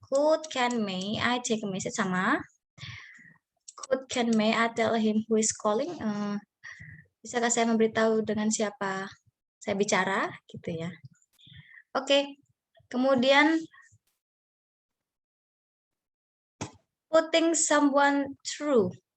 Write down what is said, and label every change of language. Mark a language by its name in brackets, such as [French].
[English] Could, can, may I take a message sama could, can, may I tell him who is calling? [Indonesian] Bisakah saya memberitahu dengan siapa saya bicara gitu ya. Oke. Kemudian [English] putting someone through.